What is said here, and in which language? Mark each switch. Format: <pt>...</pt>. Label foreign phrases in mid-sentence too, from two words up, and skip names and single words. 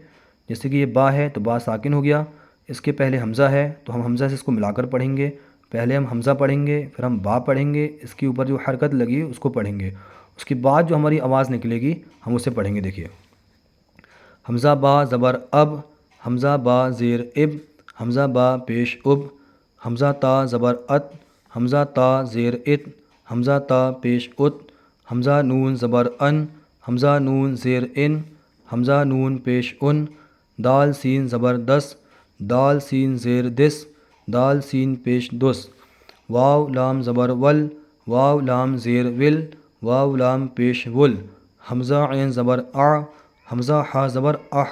<ur>جیسے کہ یہ با ہے تو با ساکن ہو گیا، اس کے پہلے حمزہ ہے تو ہم حمزہ سے اس کو ملا کر پڑھیں گے۔ پہلے ہم حمزہ پڑھیں گے، پھر ہم با پڑھیں گے، اس کے اوپر جو حرکت لگی اس کو پڑھیں گے، اس کے بعد جو ہماری آواز نکلے گی ہم اسے پڑھیں گے۔ دیکھیے حمزہ با زبر اب، حمزہ با زیر اب، حمزہ با پیش اب، حمزہ تا زبر ات، حمزہ تا زیر ات، حمزہ تا پیش ات، حمزہ نون زبر ان، حمزہ نون زیر ان، حمزہ نون پیش ان، دال سین زبر دس، دال سین زیر دس، دال سین پیش دس، واو لام زبر ول، واو لام زیر ول، واو لام پیش ول، حمزہ عین زبر آ، حمزہ ہا زبر آہ۔</ur>